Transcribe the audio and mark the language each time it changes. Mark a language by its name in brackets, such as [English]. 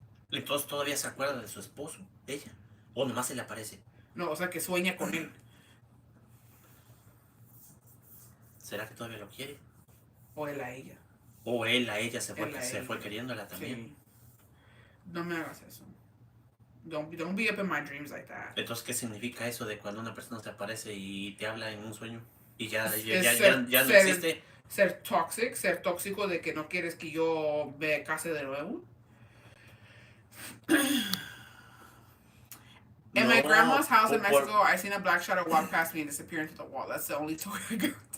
[Spanish] Entonces todavía se acuerda de su esposo, ella. O nomás se le aparece. No, o sea, que sueña con él. ¿Será que todavía lo quiere? O él a ella. O él a ella se Él a se ella. fue queriéndola también. Sí. No me hagas eso. [English] Don't be up in my dreams like that. [Spanish] Entonces, ¿qué significa eso de cuando una persona te aparece y te habla en un sueño? Y ya no existe. Ser tóxico de que no quieres que yo me case de nuevo. [English] In my grandma's house in Mexico, I seen a black shadow walk past me and disappear into the wall. That's the only story I got.